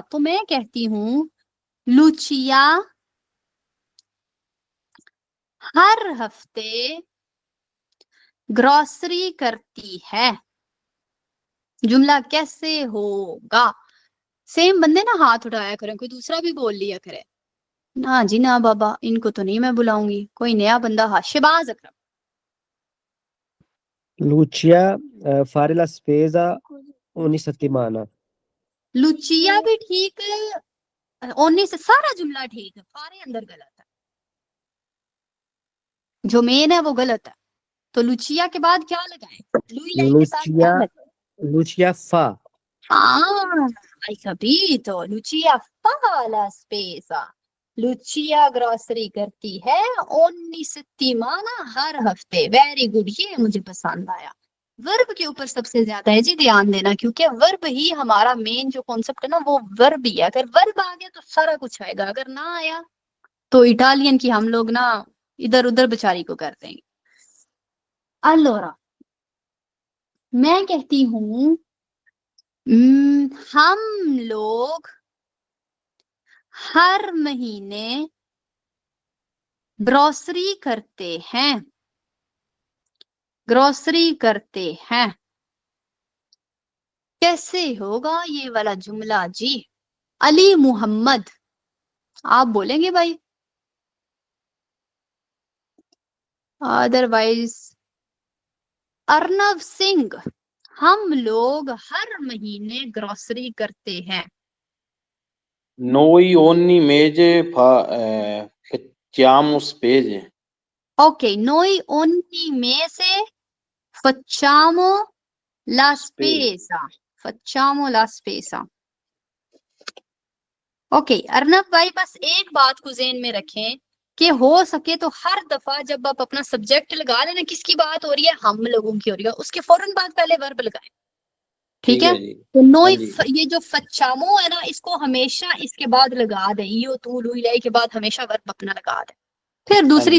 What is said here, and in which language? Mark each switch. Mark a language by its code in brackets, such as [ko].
[hi] तो मैं कहती हूँ लुचिया हर हफ्ते ग्रोसरी करती है। जुमला कैसे होगा? सेम बंदे ना हाथ उठाया करें, कोई दूसरा भी बोल लिया करे ना जी ना बाबा, इनको तो नहीं मैं बुलाऊंगी, कोई नया बंदा। हाँ, शहबाज अकरम। [it] Lucia fare la spesa ogni settimana. [hi] लुचिया भी ठीक है, ओने से सारा जुमला ठीक है, फारे अंदर गलत है। जो मेन है वो गलत है। तो लुचिया के बाद क्या लगाए? [it] लुई लाई [hi] के साथ क्या लुचिया लगाए? [it] लुचिया फा hai capito, Lucia fa la spesa. [hi] Lucia grocery करती है [it] ogni settimana, [hi] हर हफ्ते। वेरी गुड, ये मुझे पसंद आया। वर्ब के ऊपर सबसे ज्यादा है जी ध्यान देना, क्योंकि वर्ब ही हमारा मेन जो कॉन्सेप्ट है ना वो वर्ब ही है। अगर वर्ब आ गया तो सारा कुछ आएगा, अगर ना आया तो इटालियन की हम लोग ना इधर उधर बेचारी को कर देंगे। अल्लोरा, मैं कहती हूँ हम लोग हर महीने ग्रोसरी करते हैं। ग्रोसरी करते हैं कैसे होगा ये वाला जुमला जी? अली मोहम्मद, आप बोलेंगे भाई, अदरवाइज अर्नव सिंह, हम लोग हर महीने ग्रोसरी करते हैं। [it] Noi ogni mese facciamo spese. ओके, नोई ओनी में से facciamo la spesa, facciamo la spesa। [hi] Okay Arnab भाई, बस एक बात को ज़हन में रखें कि हो सके तो हर दफा जब आप अपना सब्जेक्ट लगा लेना, किसकी बात हो रही है? हम लोगों की हो रही है, उसके फौरन बाद पहले वर्ब लगाएं। ठीक है? जी। तो नोई हाँ जी। ये जो फच्चामो है ना, इसको हमेशा इसके बाद लगा दे, [it] यो तू लुई लाई [hi] के बाद हमेशा वर्ब अपना लगा दे, फिर दूसरी